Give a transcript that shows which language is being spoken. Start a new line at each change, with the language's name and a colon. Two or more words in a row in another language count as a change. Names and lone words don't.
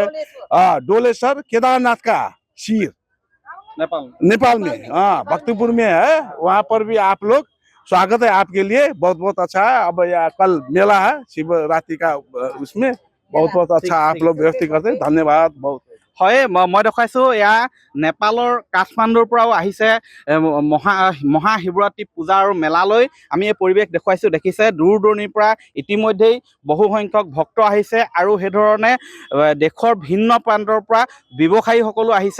Hindi: हाँ, डोलेश्वर केदारनाथ का शीर नेपाल में। हाँ, भक्तपुर में है, वहाँ पर भी आप लोग स्वागत है आपके लिए, बहुत बहुत अच्छा है। अब यहाँ कल मेला है शिवरात्रि का, उसमें बहुत बहुत अच्छा आप लोग व्यवस्थित करते हैं, धन्यवाद बहुत।
Assamese: হয় মই দেখাইছোঁ এয়া নেপালৰ কাঠমাণ্ডুৰ পৰাও আহিছে মহাশিৱৰাত্ৰি পূজা আৰু মেলালৈ আমি এই পৰিৱেশ দেখুৱাইছোঁ। দেখিছে দূৰ দূৰণিৰ পৰা ইতিমধ্যেই বহু সংখ্যক ভক্ত আহিছে আৰু সেইধৰণে দেশৰ ভিন্ন প্ৰান্তৰ পৰা ব্যৱসায়ীসকলো আহিছে।